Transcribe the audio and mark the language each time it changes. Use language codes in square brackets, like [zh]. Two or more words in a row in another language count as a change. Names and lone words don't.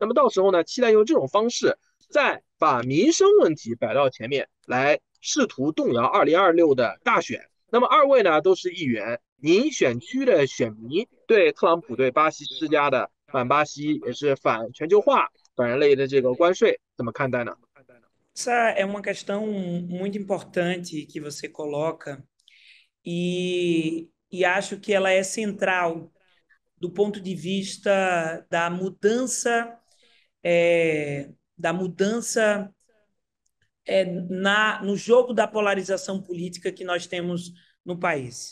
[zh] 那么到时候呢，期待用这种方式再把民生问题摆到前面来，试图动摇2026的大选。那么二位呢都是议员，您选区的选民对特朗普对巴西施加的反巴西也是反全球化、反人类的这个关税怎么看待呢？ [pt] Essa é uma questão muito importante que você coloca e acho que ela é central do ponto de vista da mudança no jogo da polarização política que nós temos no país.